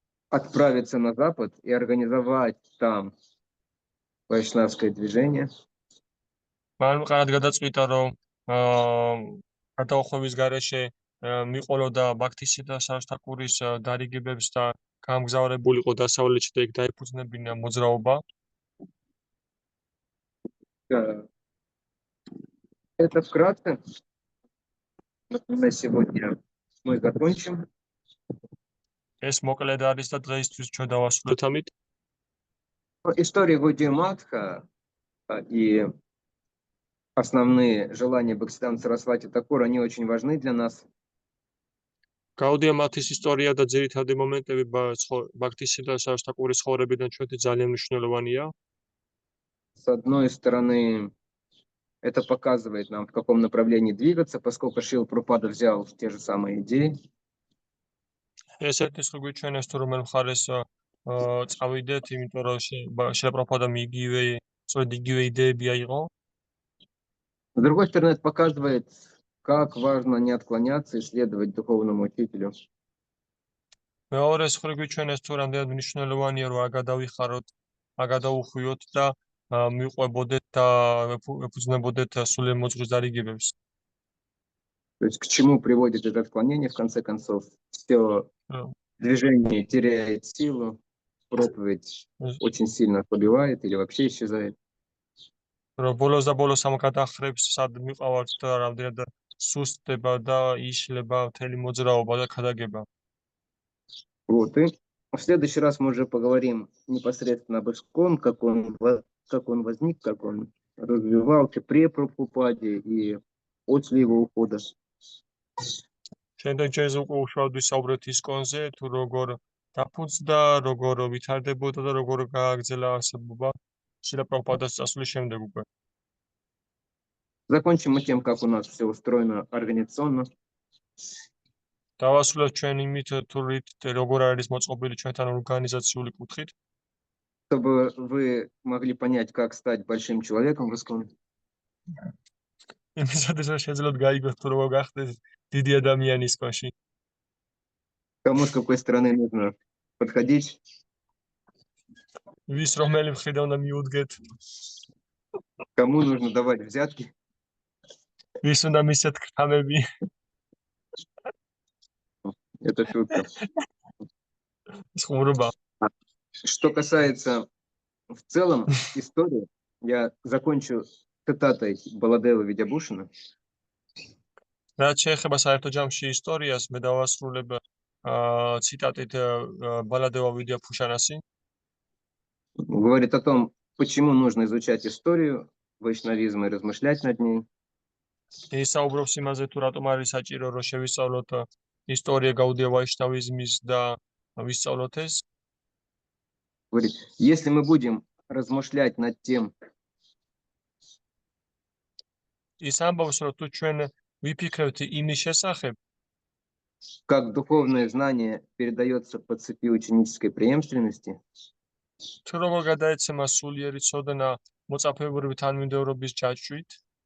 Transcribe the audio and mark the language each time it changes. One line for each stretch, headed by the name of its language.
Russian: отправиться на Запад и организовать там вайшнавское движение.
Georgian: მან კარად გადაწყვიტა რომ გადაუხვევის გარეშე მიყოლოდა ბაქთისიტა სარასტაკურის დარიგებებს და გამგზავრებულიყო დასავლეთში და იქ დაიფუძნებინა მოძრაობა.
Russian: Это вкратце. На сегодня мы закончим.
Georgian: ეს მოკლედ არის და დღეისთვის ჩვენ დავასრულეთ ამით.
Russian: История Гудия Матха и основные желания Бхактисиданта Сарасвати Такура, они очень важны для нас.
Georgian: გაუდია მათის ისტორია და ძირითადი მომენტები ბაქთისიტა სარასტაკურის ცხოვრებიდან ჩვენთვის ძალიან მნიშვნელოვანია.
Russian: С одной стороны, это показывает нам, в каком направлении двигаться, поскольку Шрила Прабхупада взял те же самые идеи.
Georgian: ეს ერთის ხო გვიჩვენებს თუ რომელ მხარეს წავიდეთ, იმიტომ რომ შრილა პრაბჰუპადამ იგივე იდეები აიღო.
Russian: С другой стороны, это показывает, как важно не отклоняться и следовать духовному учителю.
Georgian: მეორეს ხო გვიჩვენებს თუ რამდენად მნიშვნელოვანია რომ აგადავიხაროთ, აგადაუხვიოთ და მიყვებოდეთ და ეფუძნებოდეთ სულიერ მოძღვრის დარიგებებს.
Russian: То есть к чему приводит это отклонение, в конце концов? Все движение теряет силу, проповедь очень сильно ослабевает или вообще исчезает.
Georgian: ბოლოს და ბოლოს ამ გადახრებს სად მიყავართ და რამდენად სუსტდება და იშლება მთელი მოძრაობა და ქადაგება.
Russian: Вот, и в следующий раз мы уже поговорим непосредственно об ИСККОН, как он возник, как он развивался при Прабхупаде и после его ухода.
Georgian: Შემდეგ ჯერზე უკვე უშუალოდ ვისაუბრეთ ისკონზე, თუ როგორ დაფუძნდა, როგორ ვითარდებოდა და როგორ გააგრძელა არსებობა შრილა პრაბჰუპადას წასვლის შემდეგ უკვე.
Russian: Закончим мы тем, как у нас все устроено организационно.
Georgian: დავასრულოთ ჩვენ იმით, თუ როგორ არის მოწყობილი ჩვენთან ორგანიზაციული კუთხით.
Russian: Чтобы вы могли понять, как стать большим человеком в ИСККОН.
Georgian: იმისათვის რომ შეძლოთ გაიგოთ თუ როგორ გახდეთ დიდი ადამიანი ისკონში.
Russian: Кому с какой стороны нужно подходить.
Georgian: ვის რომელი მხრიდან უნდა მიუდგეთ.
Russian: Кому нужно давать взятки.
Georgian: ვის უნდა მისცეთ ქრამები.
Russian: Это шутка.
Georgian: Схумруба.
Russian: Что касается в целом истории, я закончу цитатой Баладева Видябушина.
Georgian: რაც შეეხება საერთო ჯამში ისტორიას, მე დავასრულებ цитатით Баладева Видябушанასი.
Russian: Говорит о том, почему нужно изучать историю вайшнавизма и размышлять над ней.
Georgian: ის საუბრობს იმაზე, თუ რატომ არის საჭირო რომ შევისწავლოთ ისტორია გაუდია ვაიშნავიზმის და ვისწავლოთ ეს.
Russian: Говорит, если мы будем размышлять над тем,
Georgian: ის ამბობს, რომ თუ ჩვენ ვიფიქრებთ იმის შესახებ,
Russian: как духовное знание передается по цепи ученической преемственности,
Georgian: თუ როგორ გადაეცემა სულიერი ცოდნა მოწაფეებრივი თანმიმდევრობის ჯაჭვით